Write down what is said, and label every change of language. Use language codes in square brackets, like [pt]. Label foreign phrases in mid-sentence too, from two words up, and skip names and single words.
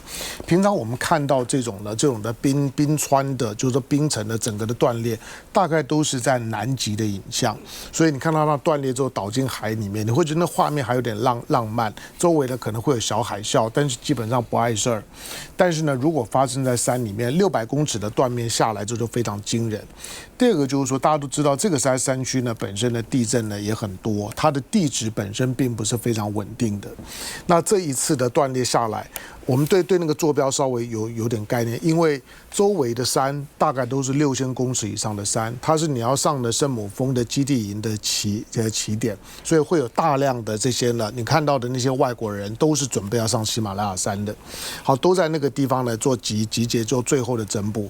[zh] 平常我們看到這種的冰川的，就是說冰層的整個的斷裂，大概都是在南極的影像，所以你看到它斷裂之後倒進海裡面，你會覺得那畫面還有點浪漫，周圍的可能會有小海嘯，但是基本上不礙事兒。但是呢，如果發生在山裡面，600公尺的斷面下來之後就非常驚人。第二個就是說，大家都知道這個山區呢本身的地震呢也很多，它的地質本身並不是非常穩定的。那這一次的斷裂下來，我們對那個坐標稍微有點概念，因為周圍的山大概都是6000公尺以上的山，它是你要上的聖母峰的基地營的起點，所以會有大量的這些呢，你看到的那些外國人都是準備要上喜馬拉雅山的，好，都在那個地方呢做集結，做最後的整補。